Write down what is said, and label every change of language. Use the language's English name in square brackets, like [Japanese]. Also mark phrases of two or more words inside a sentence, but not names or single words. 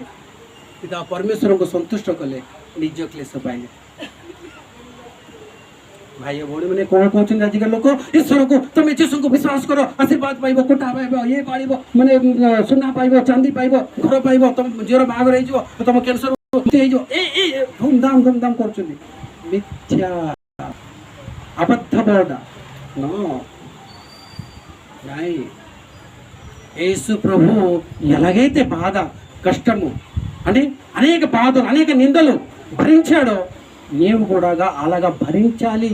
[Odia] ପିତା ପରମେଶ୍ୱରଙ୍କୁ ସନ୍ତୁଷ୍ଟ କଲେ, ନିଜ କ୍ଲେଶ ପାଇଲେ। ଭାଇ ଭଉଣୀ ମାନେ କଣ କହୁଛନ୍ତି ଆଜିକାଲି ଲୋକ? ଈଶ୍ୱରକୁ, ତମେ ଯୀଶୁଙ୍କୁ ବିଶ୍ୱାସ କର, ଆଶୀର୍ବାଦ ପାଇବ, କୋଠା ପାଇବ, ଇଏ ପାଇବ, ମାନେ ସୁନା ପାଇବ, ଚାନ୍ଦି ପାଇବ, ଘର ପାଇବ, ତମ ଝିଅର ବାହାଘର ହେଇଯିବ, ତମ କ୍ୟାନ୍ସର ହେଇଯିବ। ଧୁମଧାମ କରୁଛନ୍ତି। [Telugu] మిథ్యా అబద్ధ బోధ. నో నై. యేసు ప్రభు ఎలాగైతే బాధ, కష్టము అంటే అనేక బాధలు, అనేక నిందలు భరించాడో నీవు కూడా అలాగా భరించాలి.